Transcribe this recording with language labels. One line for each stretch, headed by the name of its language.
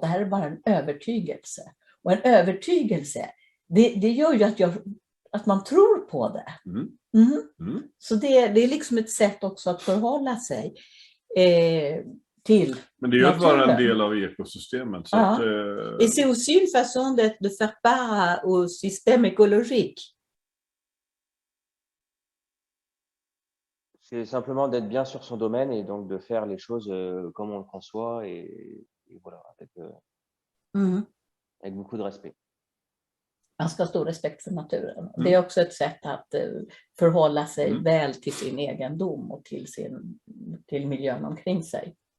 Swedish: Det här är bara en övertygelse. Och en övertygelse, det gör ju att man tror på det. Så det är liksom ett sätt också att förhålla sig till. Men det är ju bara en del av ekosystemet. Så att,
French: Et c'est aussi une façon de faire part au système écologique. C'est simplement d'être bien sur son domaine et donc de faire les choses comme on le conçoit et voilà, avec beaucoup de respect.
Swedish: Man ska ha stor respekt för naturen. Det är också ett sätt att förhålla sig väl till sin egendom och till miljön omkring sig.